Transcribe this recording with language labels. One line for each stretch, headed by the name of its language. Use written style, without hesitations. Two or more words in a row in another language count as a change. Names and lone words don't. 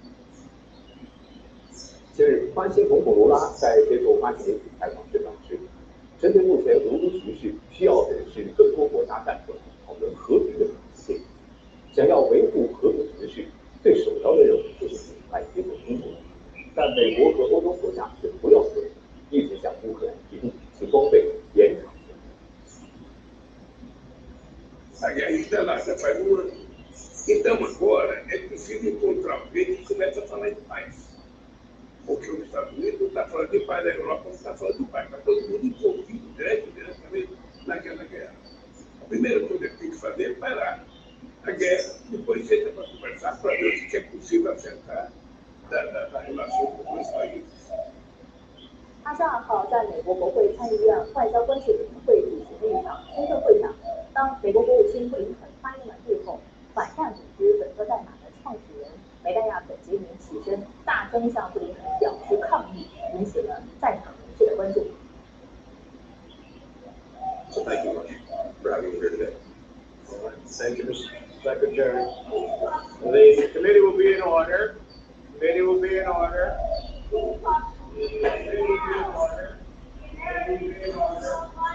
Chinese: 近日，巴西总统卢拉在接受巴西媒体采访时表示，针对目前俄乌局势，需要的是更多国家站出来讨论和平的可能性。想要维护和平局势，最首要的任务就是尽快接受中国。但美国和欧洲国家却不要和平，一直向乌克兰提供武器装备，延长战争。
Portuguese: A guerra está lá, já faz um ano. Então agora é preciso encontrar alguém que comece a falar de paz. Porque os Estados Unidos não está falando de paz, a Europa não está falando de paz, está todo mundo envolvido diretamente naquela guerra. A primeira coisa que tem que fazer é parar a guerra, depois senta para conversar para ver o que é possível acertar da relação com os dois países.
Chinese: 22 号在美国国会参议院外交关系委员会举行的一场听证会上，当美国国务卿布林肯发言完毕后，反战组织本色代码的创始人梅代亚·本杰明起身，大声向布林肯表示抗议，引起了在场人士的关注。
English: So thank you much for having me here today. Thank you, Mr. Secretary. The committee will be in order. Committee will be in order. Committee will be in order. Committee will be in order.